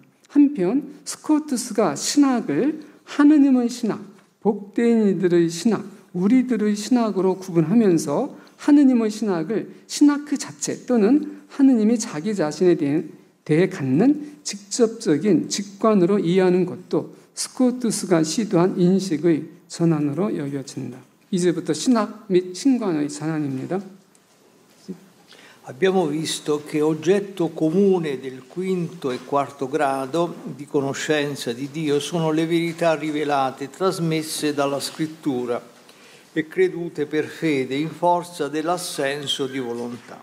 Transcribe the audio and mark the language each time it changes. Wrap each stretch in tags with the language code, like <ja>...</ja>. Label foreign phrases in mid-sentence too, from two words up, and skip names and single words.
<ko>한편 스코투스가 신학을 하느님의 신학, 복된 이들의 신학, 우리들의 신학으로 구분하면서 하느님의 신학을 신학 그 자체 또는 하느님이 자기 자신에 대해 갖는 직접적인 직관으로 이해하는 것도 스코투스가 시도한 인식의 전환으로 여겨진다. 이제부터 신학 및 신관의 전환입니다.</ko> <it>Abbiamo visto che oggetto comune del quinto e quarto grado di conoscenza di Dio sono le verità rivelate, trasmesse dalla Scrittura e credute per fede in forza dell'assenso di volontà.</it>